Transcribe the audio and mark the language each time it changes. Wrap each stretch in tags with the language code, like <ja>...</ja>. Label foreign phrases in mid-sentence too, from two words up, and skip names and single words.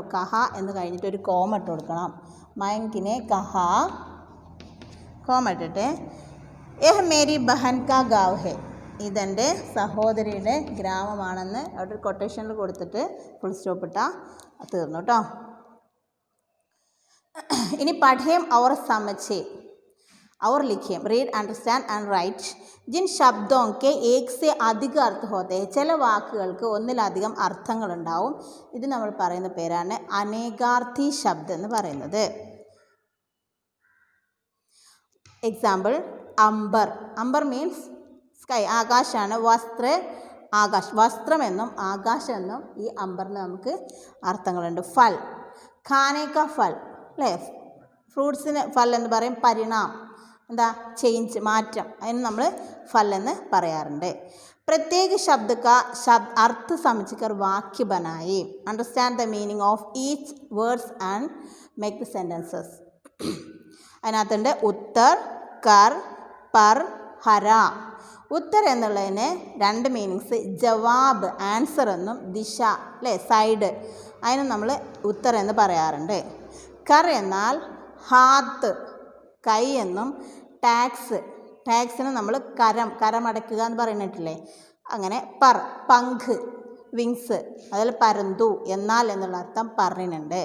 <ml>കഹ എന്ന് കഴിഞ്ഞിട്ട് ഒരു കോമ ഇട്ട് കൊടുക്കണം. മയങ്കിനെ കഹ, കോമ ഇട്ടിട്ട്</ml> <hi>यह मेरी बहन का गाँव है.</hi> <ml>ഇതെൻ്റെ സഹോദരിയുടെ ഗ്രാമമാണെന്ന് അവിടെ ഒരു കൊട്ടേഷനിൽ കൊടുത്തിട്ട് ഫുൾ സ്റ്റോപ്പ് ഇട്ടാൽ തീർന്നു കേട്ടോ.</ml> <hi>ഇനി पढ़ें और समझे और लिखें.</hi> <en>read, understand and write.</en> <hi>जिन शब्दों के एक से अधिक अर्थ होते हैं.</hi> <ml>ചില വാക്കുകൾക്ക് ഒന്നിലധികം അർത്ഥങ്ങളുണ്ടാവും. ഇത് നമ്മൾ പറയുന്ന പേരാണ് അനേകാർത്ഥി ശബ്ദം എന്ന് പറയുന്നത്. എക്സാമ്പിൾ, അംബർ. അംബർ</ml> <en>means sky,</en> <ml>ആകാശാണ്. ആകാശ്, വസ്ത്രമെന്നും ആകാശമെന്നും ഈ അംബറിന് നമുക്ക് അർത്ഥങ്ങളുണ്ട്.</ml> <hi>फल, खाने का फल,</hi> <ml>അല്ലേ? ഫ്രൂട്ട്സിന് ഫൽ എന്ന് പറയും. പരിണാം, എന്താ, ചേഞ്ച്, മാറ്റം. അതിന് നമ്മൾ ഫൽ എന്ന് പറയാറുണ്ട്.</ml> <hi>प्रत्येक शब्द का अर्थ समझकर वाक्य बनाए.</hi> <en>understand the meaning of each words and make the sentences.</en> <ml>അതിനകത്തുണ്ട് ഉത്തർ, കർ, പർ, ഹര. ഉത്തരം എന്നുള്ളതിന് 2 മീനിങ്സ്, ജവാബ് ആൻസർ എന്നും ദിശ അല്ലേ സൈഡ്, അതിന് നമ്മൾ ഉത്തരം എന്ന് പറയാറുണ്ട്. കർ എന്നാൽ ഹാത്ത് കൈ എന്നും, ടാക്സിന് നമ്മൾ കരമടയ്ക്കുക എന്ന് പറയുന്നിട്ടില്ലേ, അങ്ങനെ പങ്ക് വിങ്സ്, അതിൽ പരന്തു എന്നാൽ എന്നുള്ള അർത്ഥം പറയുന്നുണ്ട്.</ml>